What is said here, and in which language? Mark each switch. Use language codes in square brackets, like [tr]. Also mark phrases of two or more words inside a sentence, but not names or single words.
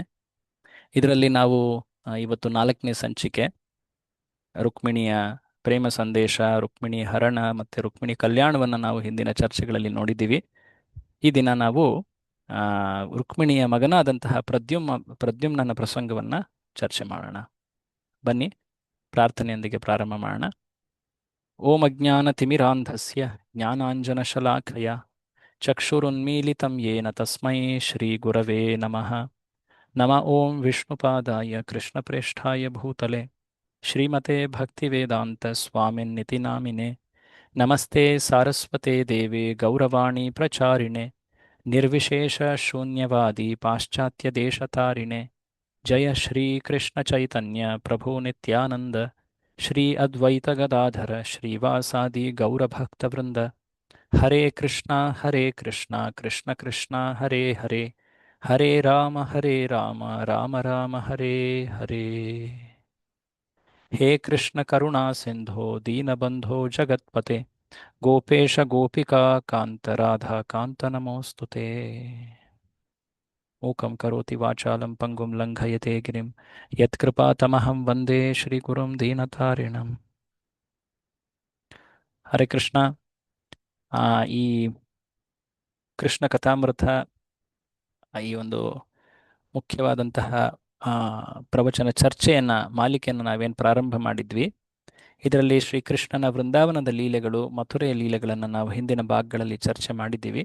[kn] ಇದರಲ್ಲಿ ನಾವು ಇವತ್ತು 4ನೇ ಸಂಚಿಕೆ ರುಕ್ಮಿಣಿಯ ಪ್ರೇಮ ಸಂದೇಶ, ರುಕ್ಮಿಣಿ ಹರಣ ಮತ್ತು ರುಕ್ಮಿಣಿ ಕಲ್ಯಾಣವನ್ನು ನಾವು ಹಿಂದಿನ ಚರ್ಚೆಗಳಲ್ಲಿ ನೋಡಿದ್ದೀವಿ. ಈ ದಿನ ನಾವು ರುಕ್ಮಿಣಿಯ ಮಗನಾದಂತಹ ಪ್ರದ್ಯುಮ್ನನ ಪ್ರಸಂಗವನ್ನು ಚರ್ಚೆ ಮಾಡೋಣ. ಬನ್ನಿ ಪ್ರಾರ್ಥನೆಯೊಂದಿಗೆ ಪ್ರಾರಂಭ ಮಾಡೋಣ. [sa] ಓಂ ಅಜ್ಞಾನತಿಮಿರಾಂಧಸ್ಯ ಜ್ಞಾನಾಂಜನಶಲಾಖಯ ಚಕ್ಷುರುನ್ಮೀಲಿತಂ ಯೇನ ತಸ್ಮೈ ಶ್ರೀಗುರವೇ ನಮಃ. ನಮ ಓಂ ವಿಷ್ಣುಪಾದಾಯ ಕೃಷ್ಣಪ್ರೇಷ್ಠಾಯ ಭೂತಲೆ ಶ್ರೀಮತೆ ಭಕ್ತಿವೇದಾಂತ ಸ್ವಾಮಿನ್ನಿತಿ ನಾಮಿನೆ. ನಮಸ್ತೆ ಸಾರಸ್ವತೆ ದೇವೆ ಗೌರವಾಣಿ ಪ್ರಚಾರಿಣೆ ನಿರ್ವಿಶೇಷ ಶೂನ್ಯವಾದಿ ಪಾಶ್ಚಾತ್ಯ ದೇಶತಾರಿಣೆ. ಜಯ ಶ್ರೀ ಕೃಷ್ಣ ಚೈತನ್ಯ ಪ್ರಭು ನಿತ್ಯಾನಂದ ಶ್ರೀ ಅದ್ವೈತ ಗದಾಧರ ಶ್ರೀವಾಸಾದಿ ಗೌರಭಕ್ತವೃಂದ. ಹರೇ ಕೃಷ್ಣ ಕೃಷ್ಣ ಕೃಷ್ಣ ಹರೇ ಹರೇ, ಹರೇ ರಾಮ ರಾಮ ರಾಮ ಹರೇ ಹರೇ. ಹೇ ಕೃಷ್ಣ ಕರುಣಾ ಸಿಂಧೋ ದೀನಬಂಧೋ ಜಗತ್ಪತೆ ಗೋಪೇಶ ಗೋಪಿಕಾ ಕಾಂತ ರಾಧಾ ಕಾಂತ ನಮೋಸ್ತುತೆ. ಮೂಕಂ ಕರೋತಿ ವಾಚಾಲಂ ಪಂಗುಂ ಲಂಘಯತೆ ಗಿರಿಂ ಯತ್ಕೃಪಾತಮಹಂ ವಂದೇ ಶ್ರೀಗುರುಂ ದೀನತಾರಿಣಂ. ಹರೇ ಕೃಷ್ಣ. [kn] ಈ ಕೃಷ್ಣ ಕಥಾಮೃತ ಈ ಒಂದು ಮುಖ್ಯವಾದಂತಹ ಪ್ರವಚನ ಮಾಲಿಕೆಯನ್ನು ನಾವೇನು ಪ್ರಾರಂಭ ಮಾಡಿದ್ವಿ, ಇದರಲ್ಲಿ ಶ್ರೀಕೃಷ್ಣನ ವೃಂದಾವನದ ಲೀಲೆಗಳು, ಮಥುರೆಯ ಲೀಲೆಗಳನ್ನು ನಾವು ಹಿಂದಿನ ಭಾಗಗಳಲ್ಲಿ ಚರ್ಚೆ ಮಾಡಿದ್ದೀವಿ.